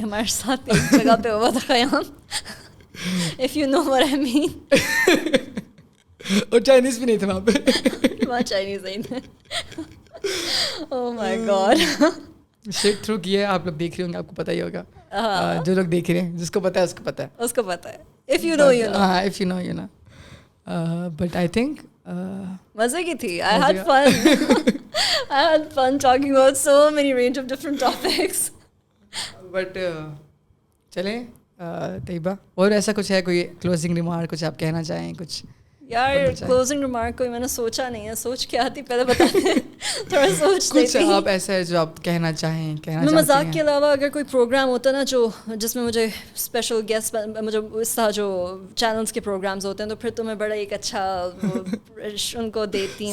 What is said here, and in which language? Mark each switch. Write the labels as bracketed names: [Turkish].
[Urdu] ہمارے ساتھ ایک جگہ پہ ہوا تھا خیام, [English] if you know what I mean. [Urdu] اور چائنیز بھی نہیں تھے وہاں پہ, وہاں چائنیز نہیں تھے. [English] Oh my God. [Urdu] Sheet through کیا ہے, آپ لوگ دیکھ رہے ہوں گے, آپ کو پتہ ہی ہوگا. جو لوگ دیکھ رہے ہیں, جس کو پتہ ہے اس کو پتہ ہے, اس کو پتہ ہے. [English] If you know you know. ہاں, if you know you know. But I think [Urdu] مزے کی تھی. [English] I had fun. I had fun talking about so many range of different topics. [Urdu] But چلیں طیبہ, اور ایسا کچھ ہے کوئی کلوزنگ ریمارک, کچھ آپ کہنا چاہیں کچھ؟ یار کلوزنگ ریمارک کوئی میں نے سوچا نہیں ہے, سوچ کے آتی پہلے بتا دیں, تھوڑا سوچ کچھ آپ ایسا ہے جو آپ کہنا چاہیں, کہنا میں مذاق کے علاوہ اگر کوئی پروگرام ہوتا ہے نا جو جس میں مجھے اسپیشل گیسٹ, مجھے اس طرح جو چینلس کے پروگرامز ہوتے ہیں, تو پھر تو میں بڑا ایک اچھا ان کو دیتی ہوں,